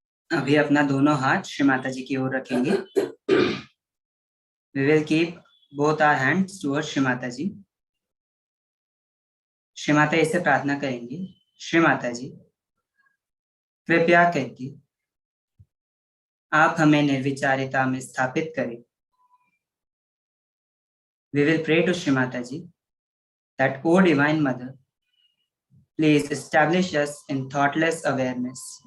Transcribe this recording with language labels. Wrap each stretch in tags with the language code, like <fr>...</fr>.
<hi>अभी अपना दोनों हाथ श्री माता जी की ओर रखेंगे।</hi> <en>We will keep both our hands towards Shri Mata ji.</en> <hi>श्री माता जी से प्रार्थना करेंगे, श्री माता जी कृपया करके आप हमें निर्विचारिता में स्थापित करें।</hi> <en>We will pray to Shri Mataji that, O Divine Mother, please establish us in thoughtless awareness.</en>